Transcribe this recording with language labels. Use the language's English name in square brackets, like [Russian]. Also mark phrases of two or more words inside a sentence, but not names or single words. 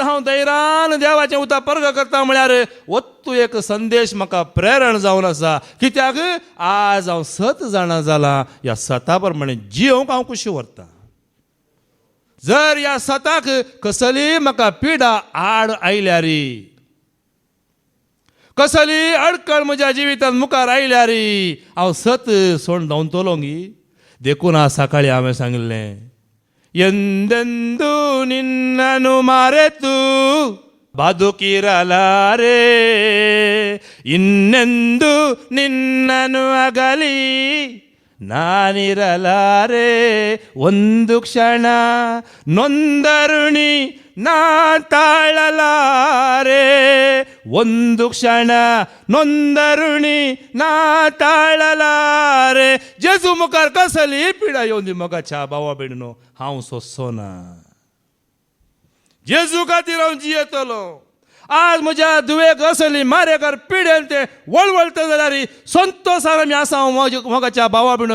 [Konkani] हांव धैर्यान देवाचें उतर परगट करता म्हळ्यार वत्तू एक संदेश म्हाका प्रेरण जावन आसा कित्याक आज हांव सत जाणा जालां ह्या सता प्रमाणे जियोंक हांव कुशी व्हरता जर या सताक कसली म्हाका पिडा आड आयल्या रे, कसली अडकळ म्हज्या जिवितांत मुखार आयल्या रे, हांव सत सोड धांवतलो गी. देखून आज सकाळी हांवें सांगिल्लें, [Kannada] ಎಂದೆಂದೂ ನಿನ್ನನು ಮರೆತು ಬದುಕಿರಲಾರೆ, ಇನ್ನೆಂದು ನಿನ್ನನು ಅಗಲಿ ನಾನಿರಲಾರೆ. ಒಂದು ಕ್ಷಣ ನೊಂದರುಣಿ ನಾ ತಾಳಲಾರೆ, ಒಂದು ಕ್ಷಣ ನೊಂದರುಣಿ ನಾ ತಾಳಲಾರೆ. [Konkani] जेजू मुखार कसली पिडा येवन दी मोगाच्या भावा भयणीनो, हांव सोंसो ना. जेजू खातीर हांव जियेतलो. आज म्हज्या दुवेक असली मारेकार पिडेन ते वळवळटा जाल्यार संतोशान आमी आसा मोगाच्या भावा भयणो.